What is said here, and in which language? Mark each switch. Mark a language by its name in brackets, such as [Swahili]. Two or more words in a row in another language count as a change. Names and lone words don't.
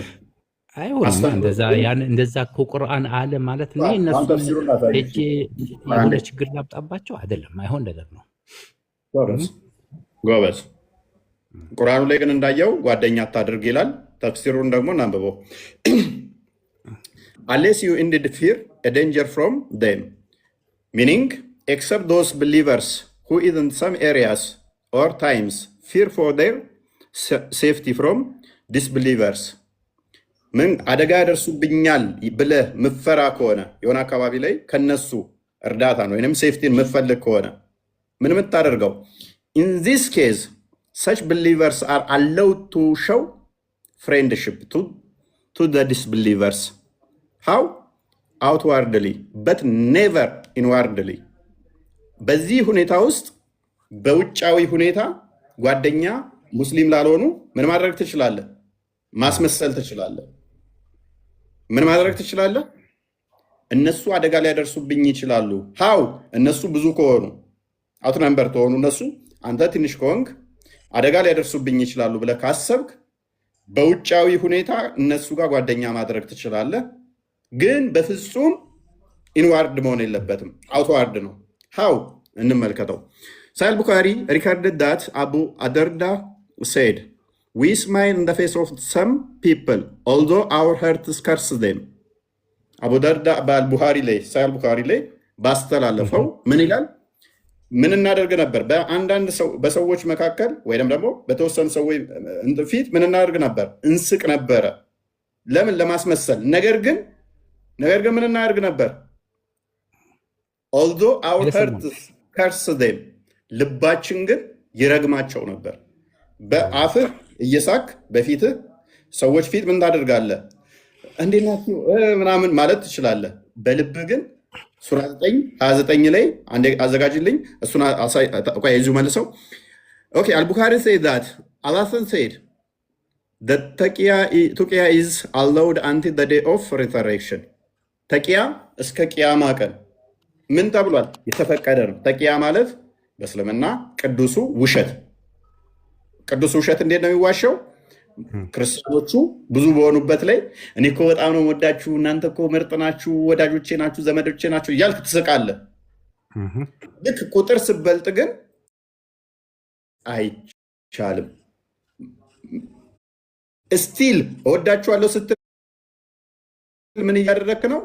[Amharic] አይሆንም። እንደዛ እኮ ቁርአን አለ ማለት ነው። እነሱ ሄጄ የሆነ ችግር ላምጣባቸው አይደለም። አይሆን ነገር ነው። ጎበዝ። ቁርአኑ ላይ ግን እንዳየው ጓደኛ አታድርግ ይላል። ተፍሲሩን ደግሞ እናንብበው። [English] unless you indeed fear a danger from them, meaning except those believers who in some areas or times fear for their safety from disbelievers [Amharic] ምን አደጋ ያደርሱብኛል ብለህ ምፈራ ከሆነ የሆነ አካባቢ ላይ ከነሱ እርዳታን ወይንም ሴፍቲን ምፈልግ ከሆነ ምን የምታደርገው [English] in this case such believers are allowed to show friendship to the disbelievers how outwardly but never inwardly [Amharic] በዚህ ሁኔታ ውስጥ በውጫዊ ሁኔታ ጓደኛ ሙስሊም ላልሆኑ ምን ማድረግ ትችላለህ? ማስመሰል ትችላለህ። ምን ማድረግ ትችላለህ? እነሱ አደጋ ሊያደርሱብኝ ይችላሉ። ሃው እነሱ ብዙ ከሆኑ [English] out number [Amharic] ተሆኑ እነሱ አንተ ትንሽ ከሆንክ አደጋ ሊያደርሱብኝ ይችላሉ ብለህ ካሰብክ በውጫዊ ሁኔታ እነሱ ጋር ጓደኛ ማድረግ ትችላለህ። ግን በፍጹም ኢንዋርድ መሆን የለበትም፣ አውትዋርድ ነው። ሃው እንመልከተው። ሳሂህ ቡኻሪ [English] recorded that Abu Darda said, "We smile in the face of some people, although our hearts curse them." [Amharic] አቡ ደርዳ በአልቡኻሪ ላይ ሳሂህ ቡኻሪ ላይ ባስተላለፈው ምን ይላል? ምን እናደርግ ነበር? በአንዳንድ በሰዎች መካከል ወይም ደግሞ በተወሰኑ ሰዎች ፊት ምን እናደርግ ነበር? እንስቅ ነበረ። ለምን? ለማስመሰል። ነገር ግን ምን እናደርግ ነበር? [English] although our hearts curse them [Amharic] ልባችን ግን ይረግማቸው ነበር። በአፍህ እየሳክ በፊትህ ሰዎች ፊት ምን ታደርጋለህ? እንዴት ናችሁ ምናምን ማለት ትችላለህ። በልብህ ግን ሱራ 9:29 ላይ አንዴ አዘጋጅልኝ፣ እሱን ይዙ መልሰው። ኦኬ አልቡኻሪ [English] said that Allah said that [Amharic] ተቂያ [English] is allowed until the day of resurrection [Amharic] ተቂያ እስከ ቅያማ ቀን ምን ተብሏል? የተፈቀደ ነው። ተቂያ ማለት በእስልምና ቅዱሱ ውሸት። ቅዱሱ ውሸት እንዴት ነው የሚዋሸው? ክርስቲያኖቹ ብዙ በሆኑበት ላይ እኔ እኮ በጣም ነው ወዳችሁ፣ እናንተ እኮ ምርጥ ናችሁ፣ ወዳጆቼ ናችሁ፣ ዘመዶቼ ናችሁ እያልክ ትስቃለህ። ልክ ቁጥር ስበልጥ ግን አይቻልም። እስቲል እወዳችኋለሁ ስትል ምን እያደረክ ነው?